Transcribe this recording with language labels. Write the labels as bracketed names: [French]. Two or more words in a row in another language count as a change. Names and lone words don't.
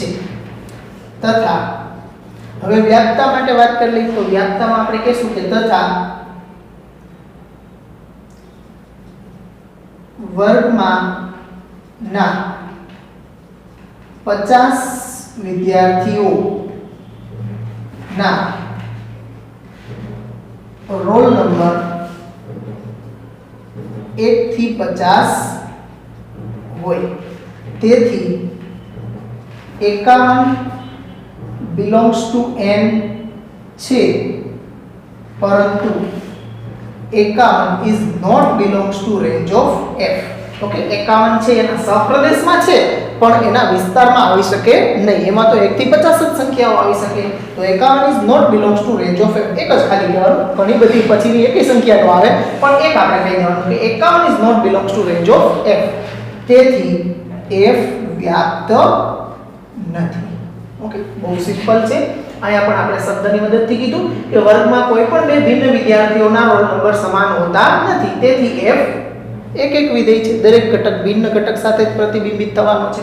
[Gujarati] તથા હવે વ્યાપ્તતા માટે વાત કરી લઈએ તો વ્યાપ્તતામાં આપણે કહીશું કે તથા વર્ગમાં ના 50 વિદ્યાર્થીઓ ના રોલ નંબર 1 થી 50 હોય, તેથી 51 [English] belongs to n [Gujarati] છે, પરંતુ 51 [English] is not belongs to range of f. [Gujarati] ઓકે, 51 છે એના સહપ્રદેશમાં છે પણ એના વિસ્તારમાં આવી શકે નહીં. એમાં તો 1 થી 50 જ સંખ્યાઓ આવી શકે, તો 51 [English] is not belongs to range of f. [Gujarati] એક જ ખાલી કહેવાનું, ઘણી બધી પછીની એકેય સંખ્યા તો આવે પણ એક આપણે કહી દેવાનું કે 51 [English] is not belongs to range of f. [Gujarati] તેથી f વ્યાપ્ત નથી. ઓકે, બહુ સિમ્પલ છે. અહીંયા પણ આપણે શબ્દની મદદથી કીધું કે વર્ગમાં કોઈ પણ બે ભિન્ન વિદ્યાર્થીઓના રોલ નંબર સમાન હોતા નથી, તેથી f એક એક વિધેય છે, દરેક ઘટક ભિન્ન ઘટક સાથે જ પ્રતિબિંબિત થવાનો છે.